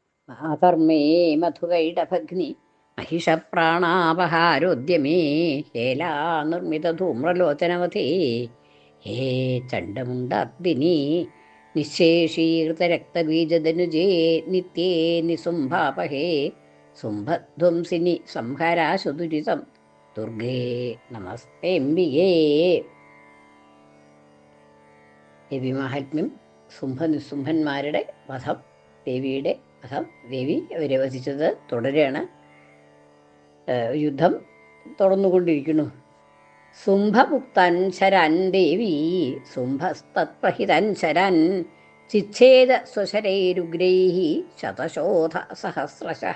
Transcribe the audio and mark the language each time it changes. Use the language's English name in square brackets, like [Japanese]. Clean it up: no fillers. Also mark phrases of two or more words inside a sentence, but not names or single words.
[Sanskrit] ആകർമ്മേ മധുകൈടഭഗ്നി महिषप्राणापहारोद्यमे हेलानिर्मितधूम्रलोचनवते हे चण्डमुण्डाग्दिनी निःशेषीकृतरक्तबीजदनुजे नित्ये निसुम्भापहे सुम्भध्वंसिनि संहराशुदुरितं दुर्गे नमस्तेऽम्बिके. [Malayalam] ദേവിമാഹാത്മ്യം. സുംഭനിസുംഭന്മാരുടെ വധം, ദേവിയുടെ വധം. ദേവി അവരെ വധിച്ചത് തുടരുകയാണ്. യുദ്ധം തുടർന്നുകൊണ്ടിരിക്കുന്നു. [Sanskrit] സുംഭമുക്തൻ ശരൻ ദേവി സുംഭസ്തത്പ്രഹിതൻ ശരൻ ചിച്ഛേദ സ്വശരൈരുഗ്രൈഃ ശതശോധ സഹസ്രശഃ.